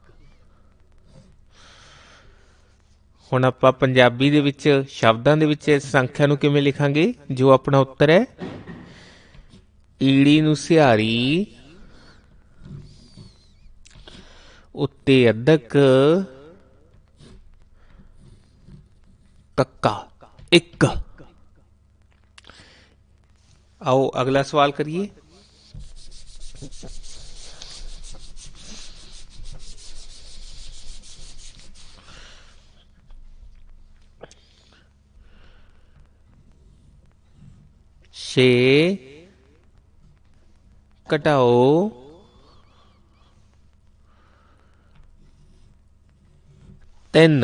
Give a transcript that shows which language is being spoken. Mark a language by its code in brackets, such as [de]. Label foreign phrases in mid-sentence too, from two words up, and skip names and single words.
[pa] ਹੁਣ ਆਪਾਂ ਪੰਜਾਬੀ ਦੇ ਵਿੱਚ ਸ਼ਬਦਾਂ ਦੇ ਵਿੱਚ ਇਸ ਸੰਖਿਆ ਨੂੰ ਕਿਵੇਂ ਲਿਖਾਂਗੇ? ਜੋ ਆਪਣਾ ਉੱਤਰ ਹੈ, ਈੜੀ ਨੂੰ ਸਿਹਾਰੀ ਉੱਤੇ ਅੱਧਕ ਕੱਕਾ 1। [hi] आओ अगला सवाल करिए। छे घटाओ 3।